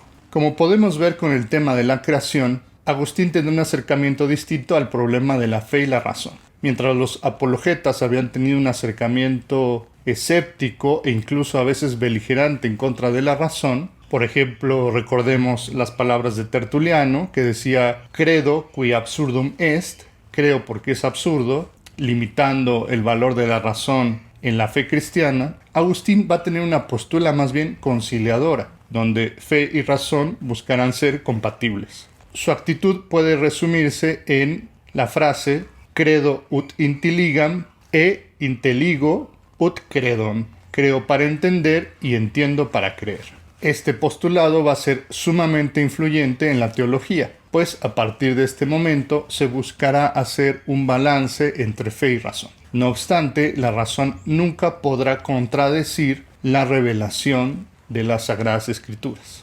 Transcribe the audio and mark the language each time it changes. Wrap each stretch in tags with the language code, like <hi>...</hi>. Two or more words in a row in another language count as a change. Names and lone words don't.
<es>Como podemos ver con el tema de la creación, Agustín tiene un acercamiento distinto al problema de la fe y la razón. Mientras los apologetas habían tenido un acercamiento escéptico e incluso a veces beligerante en contra de la razón, por ejemplo, recordemos las palabras de Tertuliano, que decía</es> <la>credo qui absurdum est,</la> <es>creo porque es absurdo, limitando el valor de la razón en la fe cristiana. Agustín va a tener una postura más bien conciliadora, donde fe y razón buscarán ser compatibles. Su actitud puede resumirse en la frase</es> <la>credo ut intelligam e intelligo ut credom.</la> <es>Creo para entender y entiendo para creer. Este postulado va a ser sumamente influyente en la teología, pues a partir de este momento se buscará hacer un balance entre fe y razón. No obstante, la razón nunca podrá contradecir la revelación de las Sagradas Escrituras.</es>